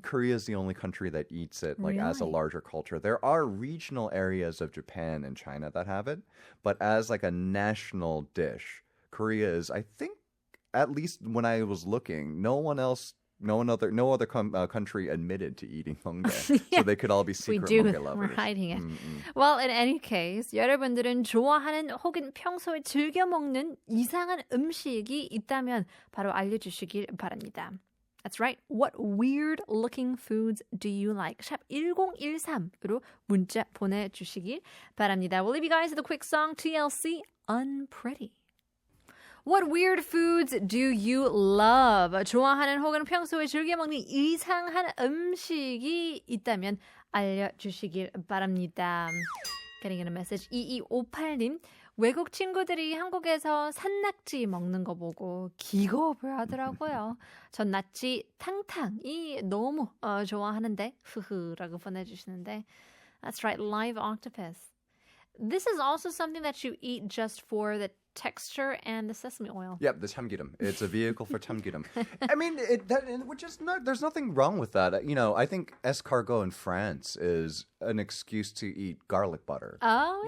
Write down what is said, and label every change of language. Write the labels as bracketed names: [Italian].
[English] Korea is the only country that eats it like as a larger culture. There are regional areas of Japan and China that have it, but as like a national dish, Korea is, I think, at least when I was looking, no other country admitted to eating 멍게. So they could all be secret 멍게 lovers. We're hiding it. Well, in any case, [Korean] 여러분들은 좋아하는 혹은 평소에 즐겨 먹는 이상한 음식이 있다면 바로 알려주시길 바랍니다. [English] That's right. What weird-looking foods do you like? [Korean] 샵 1013으로 문자 보내주시길 바랍니다. [English] We'll leave you guys with a quick song, TLC, Unpretty. What weird foods do you love? [Korean] 좋아하는 혹은 평소에 즐겨 먹는 이상한 음식이 있다면 알려주시길 바랍니다. [English] Getting in a message. 2258님. [Korean] 외국 친구들이 한국에서 산낙지 먹는 거 보고 기겁을 하더라고요. 전 낙지 탕탕이 너무 좋아하는데 흐흐라고 보내주시는데 [English] That's right, live octopus. This is also something that you eat just for the texture and the sesame oil. Yep, the 참기름. It's a vehicle for 참기름. I mean, there's nothing wrong with that. You know, I think escargot in France is an excuse to eat garlic butter. Oh,